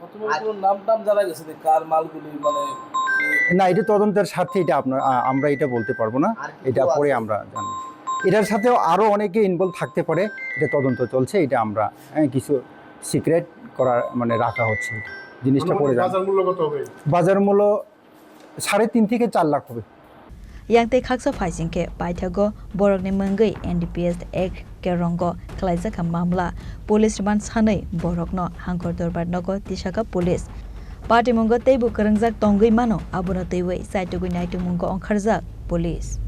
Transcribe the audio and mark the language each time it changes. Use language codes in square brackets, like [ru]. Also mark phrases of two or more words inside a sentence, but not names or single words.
[bn] না এটা তদন্তের স্বার্থে এটা আমরা এটা বলতে পারবো না এটা পরে আমরা জানি এটার সাথেও আরও অনেকে ইনভলভ থাকতে পারে এটা তদন্ত চলছে এটা আমরা কিছু সিক্রেট করা মানে রাখা হচ্ছে জিনিসটা পরে বাজার মূল্য 3.5 থেকে 4 লাখ হবে [trp] Yang khaksa faisingke paithago borokni mangei NDPS Act kerongo khlaijaka mamla [en] police remand [trp] sanai borokno hangkor dorbar nogo tisaka [en] police party [trp] mongo teibu karangjak tongoi mano abuna teiwei saitugui naitu mongo ongkharjak police